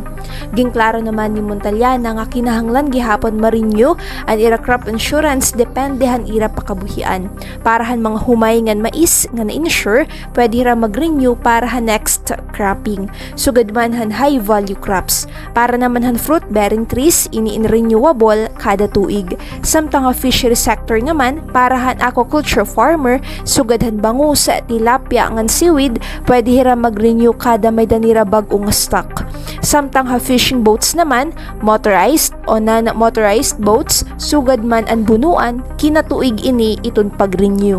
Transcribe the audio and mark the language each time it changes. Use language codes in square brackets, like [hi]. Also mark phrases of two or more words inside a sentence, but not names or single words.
[war] Gingklaro naman ni Montaliana nga kinahanglan gihapon ma-renew ang ira [en] crop insurance [war] dependehan ira pakabuhian. Parahan mga humay ngan mais nga na-insure pwede ra mag-renew parahan [en] next cropping. [war] Sugad man han [en] high value crops. [war] Para naman han [en] fruit bearing trees [war] ini-renewable kada tuig. Samtang nga [en] fishery sector [war] naman parahan [en] aquaculture farmer [war] sugad han bangus, tilapia ngan seaweed pwede ra mag-renew kada may danira bag-o nga stock. Samtang ha [en] fishing boats [war] naman, motorized o [en] non-motorized boats, [war] sugad man ang bunuan, kinatuig ini iton pag-renew.